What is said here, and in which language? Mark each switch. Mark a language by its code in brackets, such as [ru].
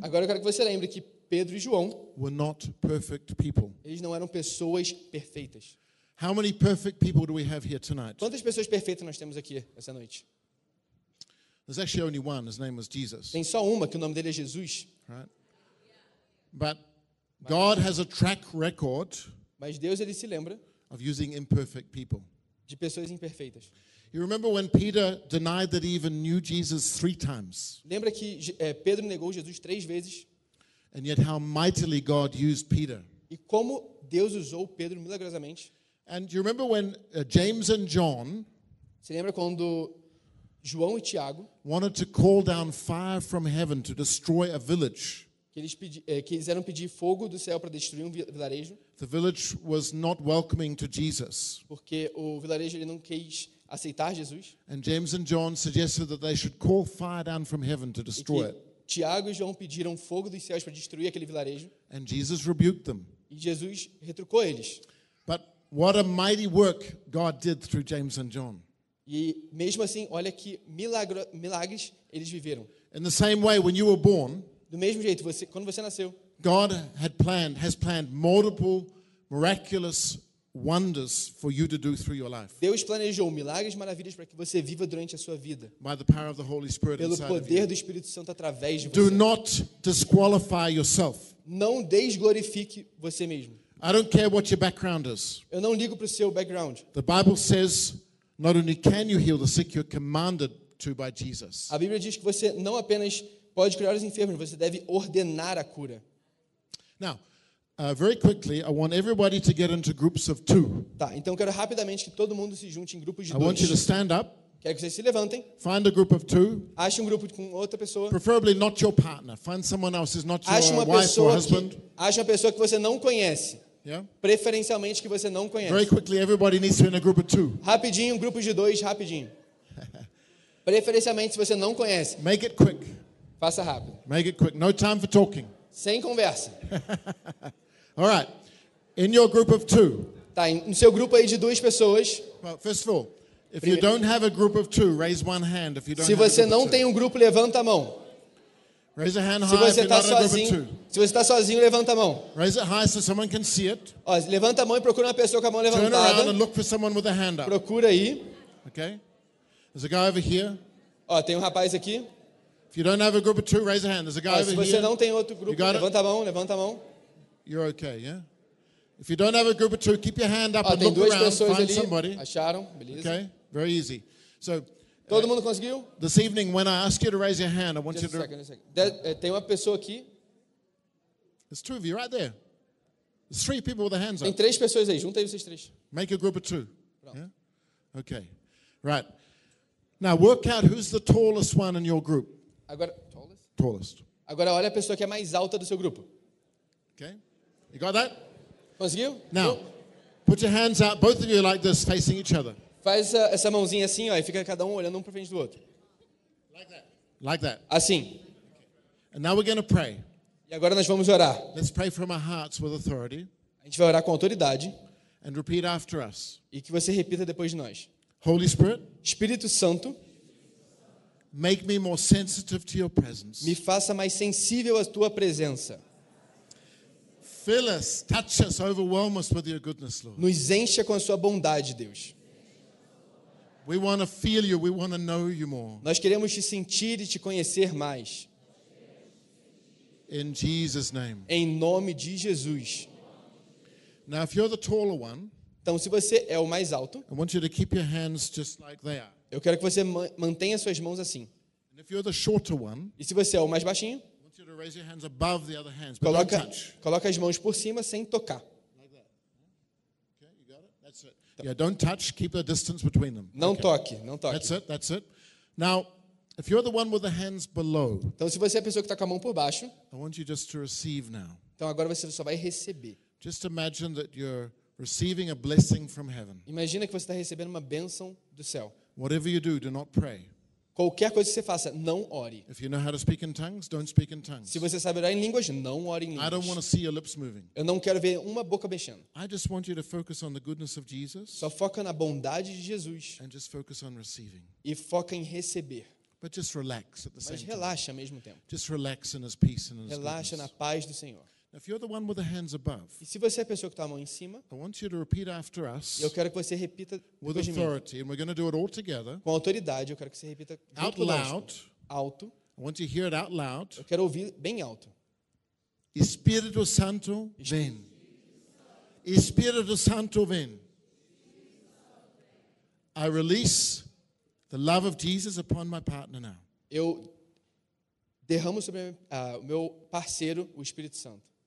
[pt] agora eu quero que você lembre que Pedro e João [en] were not perfect people. [pt] Eles não eram pessoas perfeitas. [en] How many perfect people do we have here tonight? [pt] Quantas pessoas perfeitas nós temos aqui essa noite? [en] There's actually only one, his name was Jesus. [pt] Tem só uma, que o nome dele é Jesus. [en] Right? But God has a track record. [pt] Mas Deus, ele se lembra [en] of using imperfect people. [pt] De pessoas imperfeitas. [en] You remember when Peter denied that he even knew Jesus 3 times? [pt] Lembra que Pedro negou Jesus 3 vezes? [en] And yet how mightily God used Peter. [pt] E como Deus usou Pedro milagrosamente? [en] And you remember when James and John? [pt] Se lembra quando João e Tiago [en] wanted to call down fire from heaven to destroy a village? [pt] Quiseram pedir fogo do céu para destruir um vilarejo. [en] The village was not welcoming to Jesus. [pt] Porque o vilarejo, ele não quis aceitar Jesus. [en] And James and John suggested that they should call fire down from heaven to destroy it. [pt] Tiago e João pediram fogo dos céus para destruir aquele vilarejo. [en] And Jesus rebuked them. [pt] E Jesus retrucou eles. [en] But what a mighty work God did through James and John. [pt] E mesmo assim, olha que milagres eles viveram. [en] In the same way, when you were born, [pt] do mesmo jeito, quando você nasceu, [en] God has planned multiple miraculous wonders for you to do through your life. [pt] Deus planejou milagres e maravilhas para que você viva durante a sua vida. [en] By the power of the Holy Spirit inside of you. [pt] Pelo poder do Espírito Santo através de você. [en] Do not disqualify yourself. [pt] Não desglorifique você mesmo. [en] I don't care what your background is. [pt] Eu não ligo para o seu background. [en] The Bible says, not only can you heal the sick, you're commanded to by Jesus. [pt] A Bíblia diz que você não apenas pode curar os enfermos, você deve ordenar a cura. [en] Now, very quickly, I want everybody to get into groups of 2. [pt] Tá, então quero rapidamente que todo mundo se junte em grupos de 2. [en] I want you to stand up. [pt] Quero que vocês se levantem. [en] Find a group of 2. [pt] Ache um grupo com outra pessoa. [en] Preferably not your partner. Find someone else who's not your wife or husband. [pt] Ache uma pessoa que você não conhece. [en] Yeah. [pt] Preferencialmente que você não conhece. [en] Very quickly, everybody needs to be in a group of 2. [pt] Rapidinho, um grupo de 2, rapidinho. Preferencialmente se você não conhece. [en] Make it quick. [pt] Faça rápido. [en] Make it quick. No time for talking. [pt] Sem conversa. [en] All right. In your group of 2. [pt] Tá, no seu grupo aí de 2 pessoas. [en] Well, first of all, if you don't have a group of 2, raise one hand if you don't. [pt] Se você não tem um grupo, levanta a mão. [en] Raise a hand high if you're not in a group of 2. [pt] Se você está sozinho, levanta a mão. [en] Raise it high so someone can see it. [pt] Ó, levanta a mão e procura uma pessoa com a mão levantada. [en] Turn around and look for someone with a hand up. [pt] Procura aí. [en] Okay. There's a guy over here. [pt] Ó, tem um rapaz aqui. [en] If you don't have a group of 2, raise a hand. There's a guy over here. [pt] Se você não tem outro grupo, levanta a mão, levanta a mão. [en] You're okay, yeah? If you don't have a group of 2, keep your hand up and look around, find somebody. [pt] Acharam, beleza. [en] Okay, very easy. So, [pt] todo mundo conseguiu? [en] This evening, when I ask you to raise your hand, I want you to... [pt] Tem uma pessoa aqui. [en] There's 2 of you right there. There's 3 people with their hands up. [pt] Tem 3 pessoas aí, junta aí vocês 3. [en] Make a group of 2. [pt] Pronto. [en] Yeah? Okay, right. Now, work out who's the tallest one in your group. [pt] Agora, [en] tallest. [pt] Agora olha a pessoa que é mais alta do seu grupo. [en] Okay? You got that? [pt] Conseguiu? [en] Now, put your hands out, both of you like this, facing each other. [pt] Faz essa mãozinha assim, ó, e fica cada um olhando um para frente do outro. [en] Like that. Like that. [pt] Assim. [en] And now we're going to pray. [pt] E agora nós vamos orar. [en] Let's pray from our hearts with authority. [pt] A gente vai orar com autoridade. [en] And repeat after us. [pt] E que você repita depois de nós. [en] Holy Spirit. [pt] Espírito Santo. [en] Make me more sensitive to your presence. [pt] Me faça mais sensível à tua presença. [en] Fill us, touch us, overwhelm us with your goodness, Lord. [pt] Nos encha com a sua bondade, Deus. [en] We want to feel you, we want to know you more. [pt] Nós queremos te sentir e te conhecer mais. [en] In Jesus' name. [pt] Em nome de Jesus. [en] Now, if you're the taller one, [pt] então, se você é o mais alto, [en] I want you to keep your hands just like they are. [pt] Eu quero que você mantenha suas mãos assim. [en] And if you're the shorter one, [pt] e se você é o mais baixinho, [en] I want you to raise your hands above the other hands, but don't touch. Coloca as mãos por cima sem tocar. Like that. Okay, you got it? That's it. [pt] Então. [en] Yeah, don't touch, keep the distance between them. [pt] Não okay. Toque, não toque. [en] That's it, that's it. Now, if you're the one with the hands below, [pt] então, se você é a pessoa que está com a mão por baixo, [en] I want you just to receive now. [pt] Então agora você só vai receber. [en] Just imagine that you're receiving a blessing from heaven. [pt] Imagina que você está recebendo uma bênção do céu. [en] Whatever you do, do not pray. [pt] Qualquer coisa que você faça, não ore. [en] If you know how to speak in tongues, don't speak in tongues. [pt] Se você sabe orar em línguas, não ore em línguas. [en] I don't want to see your lips moving. [pt] Eu não quero ver uma boca mexendo. [en] I just want you to focus on the goodness of Jesus. [pt] Só foca na bondade de Jesus. [en] And just focus on receiving. [pt] E foca em receber. [en] But just relax at the same time. [pt] Mas relaxa ao mesmo tempo. [en] Just relax in His peace and His [pt] goodness. Relaxa na paz do Senhor. [en] If you're the one with the hands above, [pt] e se você é a pessoa que está a mão em cima, [en] I want you to repeat after us, [pt] eu quero que você repita [en] with authority, and we're going to do it all together, [pt] com autoridade, eu quero que você repita [en] out loud, [pt] alto. [en] I want you to hear it out loud. [pt] Eu quero ouvir bem alto. Espírito Santo, vem. Espírito Santo, vem. [en] I release the love of Jesus upon my partner now. [pt] Eu derramo sobre o meu parceiro o Espírito Santo.